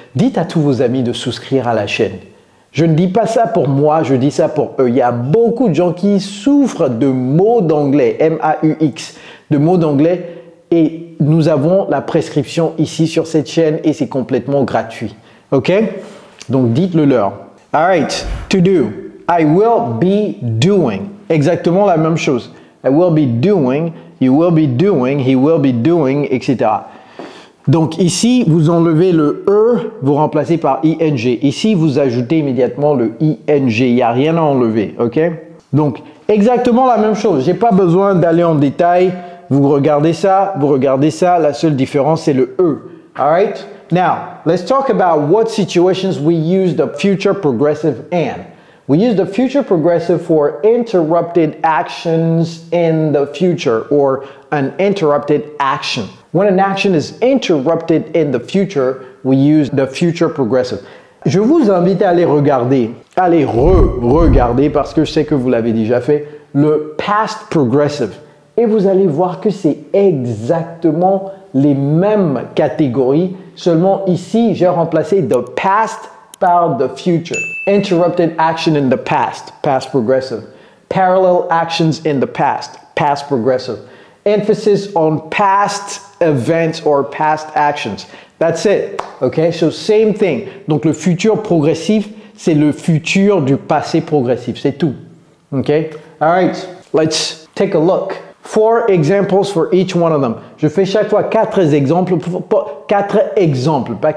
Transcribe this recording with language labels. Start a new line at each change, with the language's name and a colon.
French: Dites à tous vos amis de souscrire à la chaîne. Je ne dis pas ça pour moi, je dis ça pour eux. Il y a beaucoup de gens qui souffrent de mots d'anglais, M-A-U-X, de mots d'anglais. Et nous avons la prescription ici sur cette chaîne et c'est complètement gratuit. OK? Donc, dites-le leur.
English: All right, to do. I will be doing.
French: Exactement la même chose.
English: I will be doing, you will be doing, he will be doing, etc.
French: Donc ici, vous enlevez le E, vous remplacez par ING. Ici, vous ajoutez immédiatement le ING. Il n'y a rien à enlever. OK? Donc, exactement la même chose. Je n'ai pas besoin d'aller en détail. Vous regardez ça, vous regardez ça. La seule différence, c'est le E.
English: All right? Now, let's talk about what situations we use the future progressive in. We use the future progressive for interrupted actions in the future or an interrupted action. When an action is interrupted in the future, we use the future progressive.
French: Je vous invite à aller regarder, à aller re-regarder parce que je sais que vous l'avez déjà fait, le past progressive. Et vous allez voir que c'est exactement les mêmes catégories, seulement ici, j'ai remplacé the past par the future.
English: Interrupted action in the past, past progressive. Parallel actions in the past, past progressive. Emphasis on past events or past actions. That's it. Okay, so same thing.
French: Donc le futur progressif, c'est le futur du passé progressif, c'est tout.
English: Okay, all right, let's take a look. 4 examples for each one of them.
French: Je fais chaque fois 4 exemples, pas 4 exemples.